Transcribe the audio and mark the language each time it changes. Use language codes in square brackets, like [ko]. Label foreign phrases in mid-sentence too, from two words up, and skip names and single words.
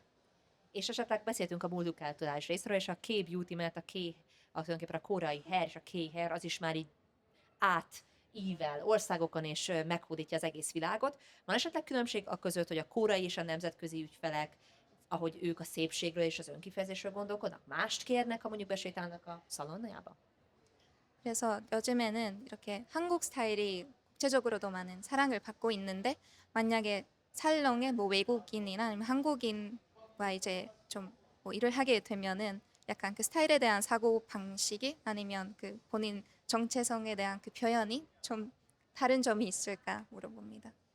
[hu] És esetleg beszéltünk a multikulturális részről, és a K-beauty, mert tulajdonképpen a koreai hair és a K-hair az is már így átível országokon, és meghódítja az egész világot. Van esetleg különbség a között, hogy a koreai és a nemzetközi ügyfelek, ahogy ők a szépségről és az önkifejezésről gondolkodnak, mást kérnek, ha mondjuk besétálnak a szalonnájába? [ko] 그래서 요즘에는 이렇게 한국 스타일이 국제적으로도 많은 사랑을 받고 있는데 만약에 살롱에 뭐 외국인이나 아니면 한국인과 이제 좀 뭐 일을 하게 되면은 약간 그 스타일에 대한 사고 방식이 아니면 그 본인 정체성에 대한 그 표현이 좀 다른 점이 있을까 물어봅니다.